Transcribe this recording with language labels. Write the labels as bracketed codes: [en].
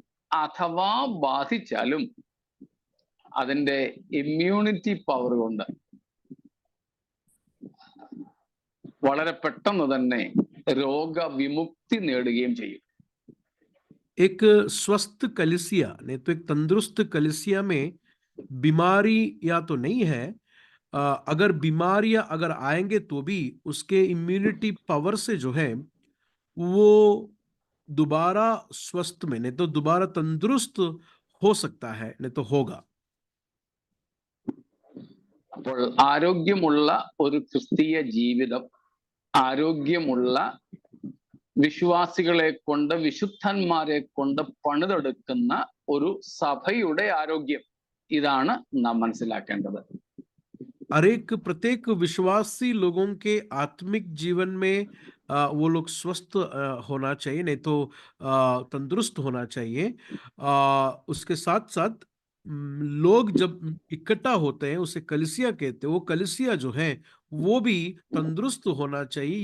[ml] അഥവാ ബാധിച്ചാലും അതിന്റെ immunity power കൊണ്ട് വളരെ പെട്ടെന്ന് തന്നെ രോഗവിമുക്തി നേടുകയും ചെയ്യും. [hi] एक स्वस्थ कलीसिया नहीं तो एक तंदुरुस्त कलीसिया में बीमारी या तो नहीं है, अगर बीमारियां अगर आएंगे तो भी उसके इम्यूनिटी पावर से जो है वो दोबारा स्वस्थ में नहीं तो दोबारा तंदुरुस्त हो सकता है, नहीं तो होगा. [ml] അപ്പോൾ ആരോഗ്യമുള്ള ഒരു ക്രിസ്തീയ ജീവിതം, ആരോഗ്യമുള്ള വിശ്വാസികളെ കൊണ്ട്, വിശുദ്ധന്മാരെ കൊണ്ട് പണിതെടുക്കുന്ന ഒരു സഭയുടെ ആരോഗ്യം, ഇതാണ് നാം മനസ്സിലാക്കേണ്ടത്. [hi] प्रत्येक विश्वासी लोगों के आत्मिक जीवन में वो लोग स्वस्थ होना चाहिए, नहीं तो तंदुरुस्त होना चाहिए. उसके साथ साथ लोग जब इकट्ठा होते हैं उसे कलीसिया कहते हैं, वो कलीसिया जो है वो भी तंदुरुस्त होना चाहिए.